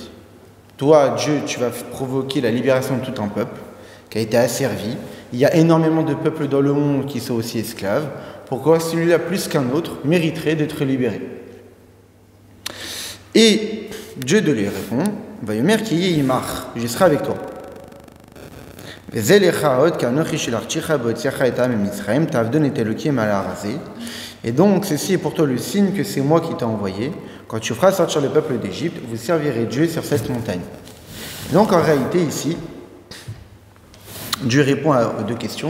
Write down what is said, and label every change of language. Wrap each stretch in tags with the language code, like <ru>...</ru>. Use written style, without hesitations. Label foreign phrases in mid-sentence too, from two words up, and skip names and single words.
<fr>Toi, Dieu, tu vas provoquer la libération de tout un peuple qui a été asservi. Il y a énormément de peuples dans le monde qui sont aussi esclaves. Pourquoi celui-là, plus qu'un autre, mériterait d'être libéré? Et Dieu de lui répond,</fr> <he>ויאמר כי עמך,</he> <fr>je serai avec toi. Et donc, ceci est pour toi le signe que c'est moi qui t'ai envoyé. Quand tu feras sortir le peuple d'Égypte, vous servirez Dieu sur cette montagne. Donc, en réalité, ici, Dieu répond aux deux questions.</fr>